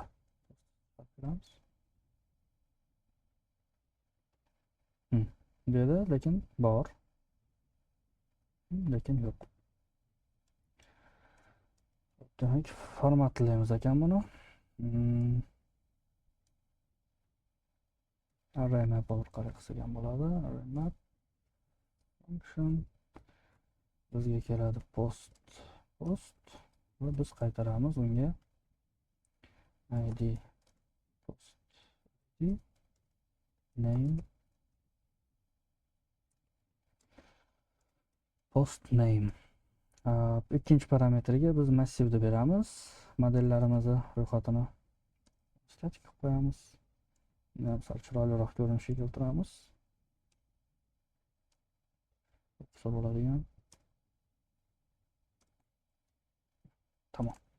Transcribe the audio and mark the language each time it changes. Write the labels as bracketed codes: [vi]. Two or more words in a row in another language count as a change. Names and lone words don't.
[uz] Ko'ramiz. Bu yerda lekin bor. Lekin yo'q. Demak, formatlaymiz ekan buni. [en] Array map [uz] orqali qilsak ham bo'ladi. [en] Array map function [uz] bizga keladi post va biz qaytaramiz unga id [en] post id name post name. [uz] Ikkinchi parametrga biz massivni beramiz. Modellarimizni ro'yxatini statik qilib qo'yamiz. Sal chiroyliroq ko'rinishga keltiramiz. Bo'lsa bo'ladigan. Tamam.